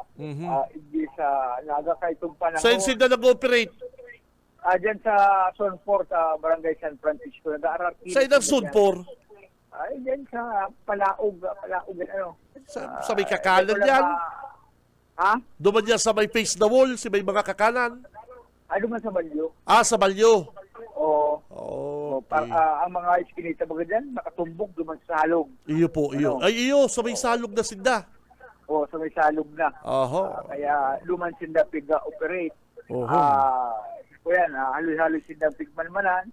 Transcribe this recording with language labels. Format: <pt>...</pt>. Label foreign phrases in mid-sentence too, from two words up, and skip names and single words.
<bik>Hindi sa Naga kay itong panahon. Saan sila nag-operate? Dyan sa Zone 4 sa Barangay San Francisco. Saan ang Zone 4? Ay, dyan sa Palaog, Sa may kakanan yan? Ha? Duman niya sa may</bik> <en>face the wall,</en> <bik>si may mga kakanan. Duman sa Balyo. Sa Balyo. Oo. Okay. Ang mga iskinita baga dyan, nakatumbok duman sa salog. Iyo po, iyo. Ay, iyo, sa may salog na sinda. Sa may salog na. Kaya luman sinda pig-operate. Halos-halos sinda pigmanmanan.</bik>